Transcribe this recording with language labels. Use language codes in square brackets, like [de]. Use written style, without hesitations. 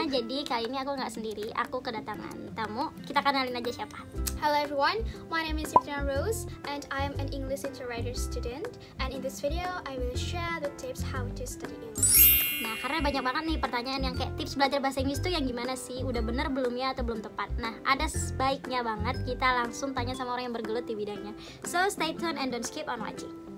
[id] Jadi kali ini aku nggak sendiri, aku kedatangan tamu. Kita kenalin aja siapa. [en] Hello everyone, my name is Yvonne Rose and I am an English Interwriter student, and in this video I will share the tips how to study English. [id] Nah, karena banyak banget nih pertanyaan yang kayak tips belajar bahasa Inggris tuh yang gimana sih? Udah bener belum ya atau belum tepat? Nah, ada baiknya banget kita langsung tanya sama orang yang bergelut di bidangnya. [en] So stay tuned and don't skip on watching.